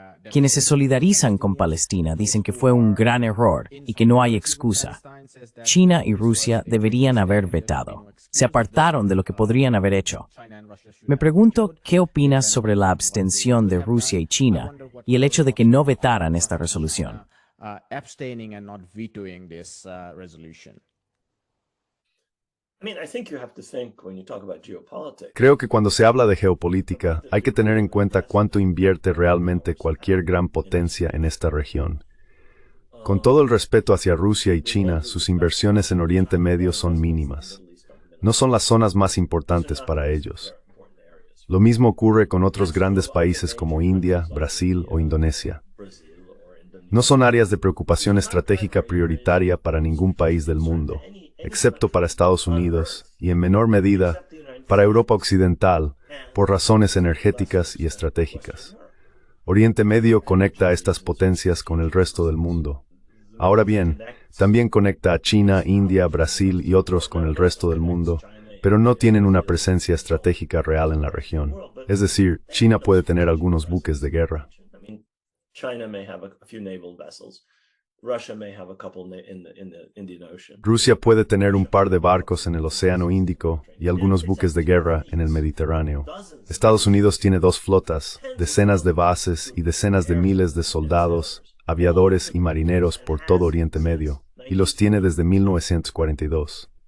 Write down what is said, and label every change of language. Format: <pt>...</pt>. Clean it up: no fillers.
<es>Quienes se solidarizan con Palestina dicen que fue un gran error y que no hay excusa. China y Rusia deberían haber vetado. Se apartaron de lo que podrían haber hecho. Me pregunto qué opinas sobre la abstención de Rusia y China y el hecho de que no vetaran esta resolución.</es> <en>Abstaining and not vetoing this resolution. I mean, I think you have to think when you talk about geopolitics.</en> <es>Creo que cuando se habla de geopolítica, hay que tener en cuenta cuánto invierte realmente cualquier gran potencia en esta región. Con todo el respeto hacia Rusia y China, sus inversiones en Oriente Medio son mínimas. No son las zonas más importantes para ellos. Lo mismo ocurre con otros grandes países como India, Brasil o Indonesia. No son áreas de preocupación estratégica prioritaria para ningún país del mundo, excepto para Estados Unidos y en menor medida para Europa Occidental, por razones energéticas y estratégicas. Oriente Medio conecta a estas potencias con el resto del mundo. Ahora bien, también conecta a China, India, Brasil y otros con el resto del mundo, pero no tienen una presencia estratégica real en la región. Es decir, China puede tener algunos buques de guerra.</es> <en>China may have a few naval vessels. Russia may have a couple in the Indian Ocean.</en> <es>Rusia puede tener un par de barcos en el Océano Índico y algunos buques de guerra en el Mediterráneo. Estados Unidos tiene 2 flotas, decenas de bases y decenas de miles de soldados, aviadores y marineros por todo Oriente Medio, y los tiene desde 1942.</es>